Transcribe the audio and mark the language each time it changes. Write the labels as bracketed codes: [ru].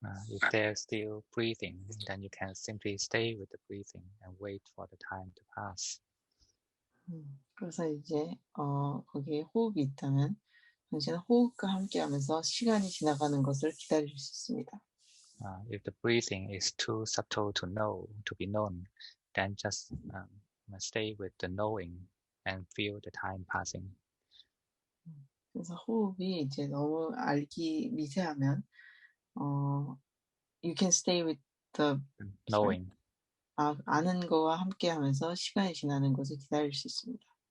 [en] If there's still breathing, then you can simply stay with the breathing and wait for the time to pass. [ko] 그래서 이제 거기에 호흡이 있다면 당신은 호흡과 함께하면서 시간이 지나가는 것을 기다릴 수 있습니다. [en] If the breathing is too subtle to be known, then just stay with the knowing and feel the time passing. [ko] 그래서 호흡이 이제 너무 알기 미세하면 [en] you can stay with the sorry Knowing. [ko] 아는 거와 함께하면서 시간이 지나는 것을 기다릴 수 있습니다.